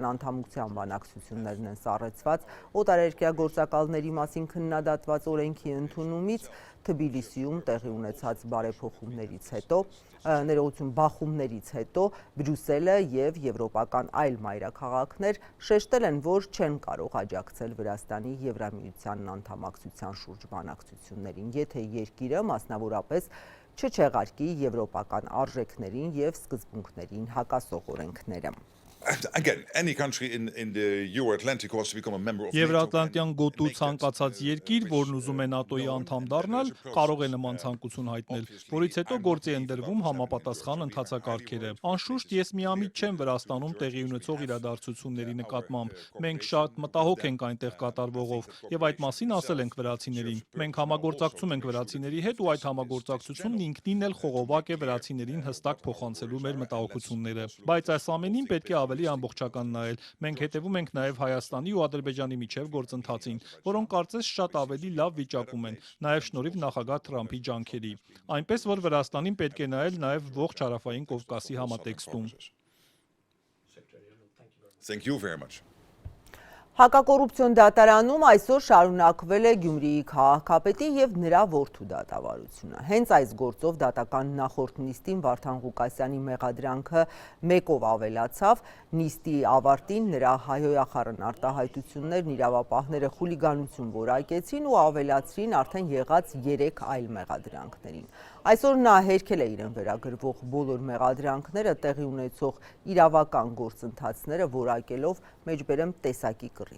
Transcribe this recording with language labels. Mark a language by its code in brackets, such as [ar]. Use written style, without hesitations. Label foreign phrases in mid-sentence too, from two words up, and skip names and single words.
[hy] անդամության բանակցություններն են սառեցված, օտարերկրյա գործակալների մասին քննադատված օրենքի ընդունումից Թբիլիսիում տեղի ունեցած բարեփոխումներից հետո, բախումներից հետո Բրյուսելը և եվրոպական այլ մայրաքաղաքներ շեշտել են, որ չեն կարող աջակցել Վրաստանի Եվրամիության անդամակցության շուրջ բանակցություններին, եթե երկիրը մասնավորապես չչեղարկի եվրոպական արժեքներին և սկզբունքներին հակասող օրենքները։ [en] Again, any country in the Euro-Atlantic wants to become a member of NATO. [hy] Եվրատլանտյան գոտու ցանկացած երկիր, որն ուզում է ՆԱՏՕ-ի անդամ դառնալ, կարող է նման ցանկություն հայտնել, որից հետո գործի են դրվում համապատասխան ընթացակարգերը։ Անշուշտ ես միամիտ չեմ Վրաստանում տեղի ունեցող իրադարձությունների նկատմամբ։ Մենք շատ մտահոգ ենք այնտեղ կատարվողով եւ այդ մասին ասել ենք վրացիներին։ Մենք համագործակցում ենք վրացիների հետ ու այդ համագործակցությունն ինքնին էլ խողովակ է վրացիներին հստակ փոխանցելու մեր մտահոգությունները։ Բայց այս ամենին պետք է ավելի ամբողջական նայել։ Մենք հետևում ենք նաև Հայաստանի ու Ադրբեջանի միջև գործընթացին, որոնք կարծես շատ ավելի լավ վիճակում են, նաև շնորհիվ նախագահ Թրամփի ջանքերի։ Այնպես որ Վրաստանին պետք է նայել նաև ողջ Հարավային Կովկասի համատեքստում։ [en] Thank you very much. [hy] Հակակոռուպցիոն դատարանում այսօր շարունակվել է Գյումրիի քաղաքապետի և նրա որդու դատավարությունը։ Հենց այս գործով դատական նախորդ նիստին Վարդան Ղուկասյանի մեղադրանքը մեկով ավելացավ, նիստի ավարտին նրա հայհոյախառն արտահայտություններն իրավապահները խուլիգանություն որակեցին ու ավելացրին արդեն եղած 3 այլ մեղադրանքներին։ Այսօր նա հերքել է իրեն վերագրվող բոլոր մեղադրանքները, տեղի ունեցող իրավական գործընթացները որակելով մեջբերեմ տեսակի կռիվ։